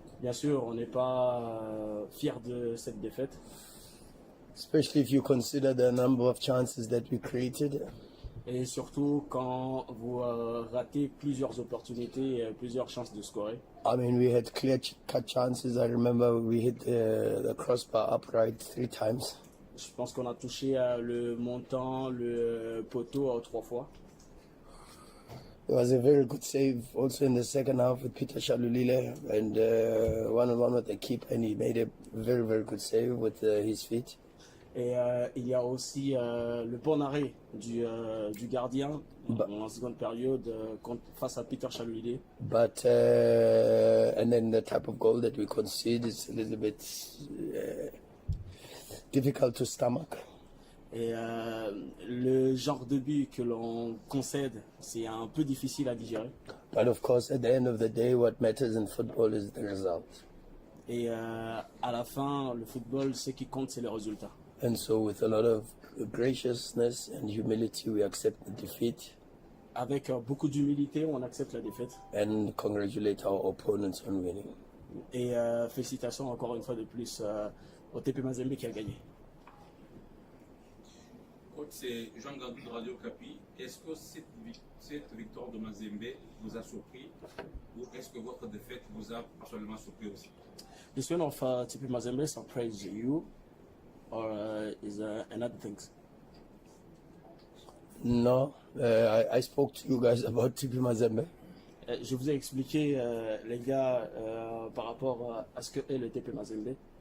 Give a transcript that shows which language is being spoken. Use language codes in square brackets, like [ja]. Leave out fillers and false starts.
[fr] Bien sûr, on n'est pas fiers de cette défaite. [en] Especially if you consider the number of chances that we created. [fr] Et surtout quand vous ratez plusieurs opportunités, plusieurs chances de scorer. [en] I mean, we had clear-cut chances. I remember we hit the crossbar upright 3 times. [fr] Je pense qu'on a touché le montant, le poteau 3 fois. [en] There was a very good save also in the second half with Peter Shalulile and one-on-one with the keeper, and he made a very, very good save with his feet. [fr] Et il y a aussi le bon arrêt du gardien en seconde période face à Peter Chalulile. [en] But and then the type of goal that we concede is a little bit difficult to stomach. [fr] Et le genre de but que l'on concède, c'est un peu difficile à digérer. [en] But of course, at the end of the day, what matters in football is the result. [fr] Et à la fin, le football, ce qui compte, c'est le résultat. [en] And so, with a lot of graciousness and humility, we accept the defeat. [fr] Avec beaucoup d'humilité, on accepte la défaite. [en] And congratulate our opponents on winning. [fr] Et félicitations encore une fois de plus au TP Mazembe qui a gagné. Coach, c'est Jean Gadou de Radio Capi. Est-ce que cette victoire de Mazembe vous a surpris ou est-ce que votre défaite vous a personnellement surpris aussi? [en] This win of TP Mazembe surprised you or is another thing? No, I spoke to you guys about TP Mazembe. [fr] Je vous ai expliqué, les gars, par rapport à ce que est le TP Mazembe.